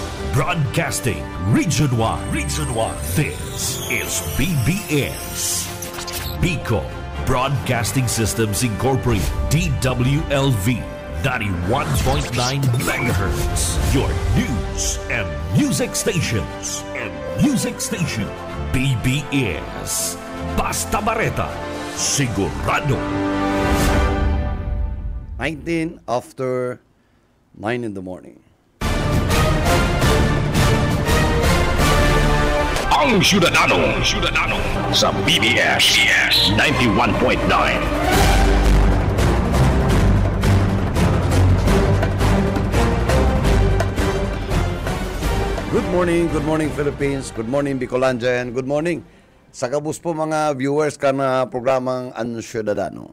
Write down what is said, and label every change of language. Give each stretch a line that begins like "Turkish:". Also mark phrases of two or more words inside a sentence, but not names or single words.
English: Broadcasting Region 1. Region 1. This is BBS. Bicol Broadcasting Systems Incorporated. DWLV 91.9 MHz. Your news and music stations.
Bikol: BBS. Basta Bareta. Sigurado.
English: 19 after 9 in the morning.
Bikol: Ang Syudadano sa BBS 91.9.
English: Good morning Philippines, good morning Bicolandia, and good morning
Bikol: sa kabus po mga viewers ka na programang Ang Syudadano.